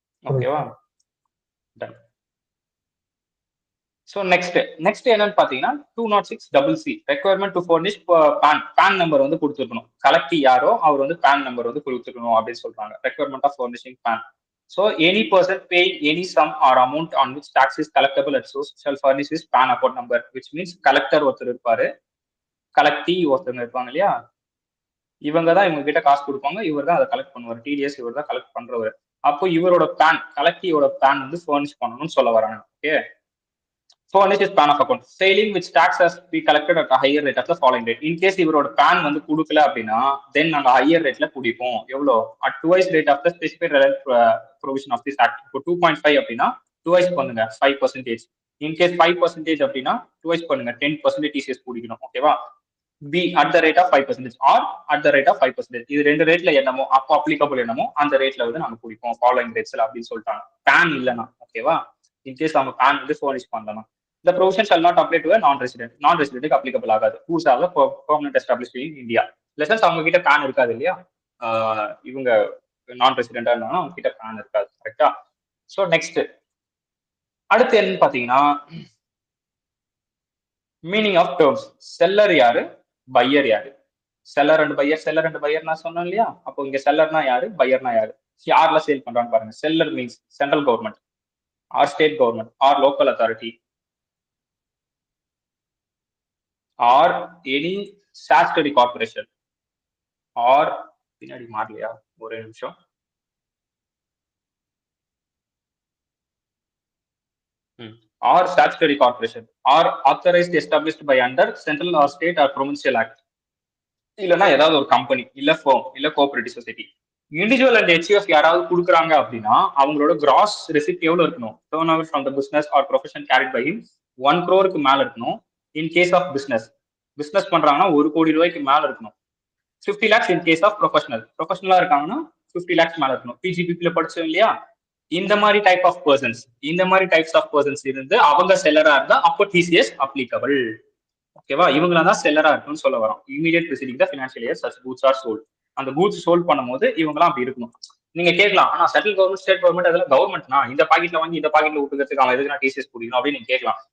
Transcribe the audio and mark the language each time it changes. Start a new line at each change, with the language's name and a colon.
Tamil: ஓகேவா? Ton. So next என்னன்னு பாத்தீங்கன்னா 206CC requirement to furnish pan number வந்து கொடுத்துருக்கணும். கலெக்டி யாரோ அவர் வந்து பேன் நம்பர் வந்து கொடுத்துருக்கணும் அப்படின்னு சொல்றாங்க.
English: Requirement of furnishing PAN. So any person paying any sum or amount on which tax is collectible at source shall furnish his PAN account number,
Tamil: which means collector ஒருத்தர் இருப்பாரு, கலெக்டி ஒருத்தவங்க இருப்பாங்க இல்லையா? இவங்க தான் இவங்க கிட்ட காசு கொடுப்பாங்க, இவர் தான் அதை கலெக்ட் பண்ணுவார். டிடிஎஸ் இவர் தான் கலெக்ட் பண்றவர். அப்போ இவரோட பேன் கலெக்டிவோட பேன் வந்து ஃபர்னிஷ் பண்ணணும்னு சொல்ல வராங்க.
English: Okay, furnish is PAN of account. Failing which tax has be collected at a higher rate of the following rate.
Tamil: In case இவரோட PAN வந்து கொடுக்கல அப்படின்னா then நாங்க higher rateல பிடிப்போம். எவ்வளோ?
English: at twice rate of the specified provision of this act.
Tamil: இப்போ 2.5 அப்படின்னா twice பண்ணுங்க 5%. In case 5% அப்படின்னா twice பண்ணுங்க 10% TCS பிடிக்கணும். ஓகேவா?
English: B at the rate of 5% or at the rate of 5%.
Tamil: இது ரெண்டு ரேட்ல என்னமோ அப்போ அப்ளிகபிள் என்னமோ அந்த ரேட்ல வந்து நாங்க பிடிப்போம் ஃபாலோயிங் ரேட்ஸ்ல அப்படின்னு சொல்லிட்டாங்க. PAN இல்லைன்னா ஓகேவா? இன்கேஸ் அவங்க PAN வந்து furnish பண்ணலாம்.
English: The provision shall not apply to a non-resident.
Tamil: Non-resident applicable ஆகாது.
English: Who's have a permanent established in India.
Tamil: Lessons அவங்க கிட்ட PAN இருக்காது இல்லையா? இவங்க நான் ரெசிடென்டா இருந்தாங்கன்னா அவங்க கிட்ட PAN இருக்காது. கரெக்டா? ஸோ நெக்ஸ்ட் அடுத்து என்னன்னு பாத்தீங்கன்னா மீனிங் ஆஃப் டேர்ம்ஸ். செல்லர் யாரு, பையர் யாரு? Seller and pier, seller and pier நான் சொன்னேன் இல்லையா? அப்போ இங்க செல்லர்னா யாரு, பையர்னா யாரு? யார்ல சேல் பண்றான்னு பாருங்க.
English: seller means central government or state government or local authority or any statutory corporation or
Tamil: பின்னாடி மாறலையா ஒரே நிமிஷம்
English: or statutory corporation or authorized established by under central or state or provincial act.
Tamil: இல்லைன்னா ஏதாவது ஒரு கம்பெனி இல்ல foam இல்ல cooperative society. Individual and HUF யாராவது கொடுக்குறாங்க அப்படின்னா அவங்களோட கிராஸ் ரெசிப்ட் எவ்வளவு இருக்கணும்?
English: turnover from the business or profession carried by 1 crore
Tamil: மேல இருக்கணும். இன் கேஸ் ஆஃப் பிசினஸ் பண்றாங்கன்னா 1 கோடி ரூபாய்க்கு மேல இருக்கணும். 50 lakhs in case of ப்ரொஃபஷனலா இருக்காங்கன்னா 50 lakhs மேல இருக்கணும். பிஜிபிபில படிச்சோம் இல்லையா? இந்த மாதிரி டைப் ஆஃப் பர்சன்ஸ், இந்த மாதிரி டைப்ஸ் ஆஃப் பர்சன்ஸ் இருந்து அவங்க செல்லரா இருந்தா அப்போ TCS அப்ளிகபிள். ஓகேவா? இவங்களா தான் செல்லரா இருக்குன்னு சொல்ல வரோம்.
English: Immediate preceding the financial year such goods are sold.
Tamil: அந்த கூட்ஸ் சோல்ட் பண்ணும்போது இவங்கலாம் அப்படி இருக்கணும். நீங்க கேட்கலாம், ஆனா சென்ட்ரல் கவர்மெண்ட் ஸ்டேட் கவர்மெண்ட் அதெல்லாம் கவர்மெண்ட்னா இந்த பாக்கெட்ல வாங்கி இந்த பாக்கெட்ல விட்டுக்கிறதுக்கு அவன் எதுக்கு TCS பிடிக்கணும் அப்படின்னு நீங்க கேட்கலாம்.